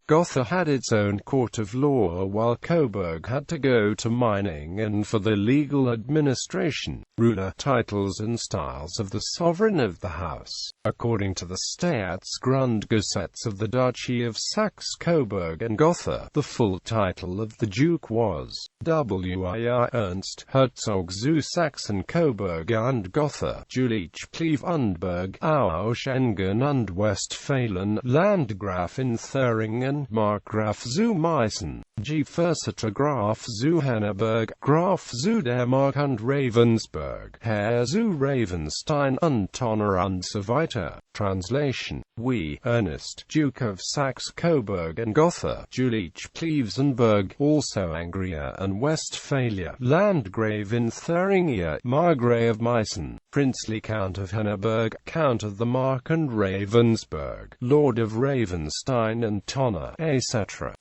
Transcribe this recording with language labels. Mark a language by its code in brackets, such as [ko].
[en] Gotha had its own court of law while Coburg had to go to Meiningen for the legal administration, ruler, titles and styles of the sovereign of the house. According to the Staatsgrundgesetz of the Duchy of Saxe-Coburg and Gotha, the full title of the Duke was W.I.I. [de] Ernst, Herzog zu Saxen-Coburg und Gotha, Jülich und Ausch-Engen und Westphalen, Landgraf in Thuringen, Markgraf zu Meißen, Gefürsteter Graf zu Henneberg, Graf zu Dermark und Ravensburg, Herr zu Ravenstein und Tonner und so weiter. [en] Translation: We, Ernest, Duke of Saxe-Coburg and Gotha, Jülich-Plevenberg, also Angria and Westphalia, Landgrave in Thuringia, Margrave of Meissen, Princely Count of Henneberg, Count of the Mark and Ravensburg, Lord of Ravenstein and Tonner, etc.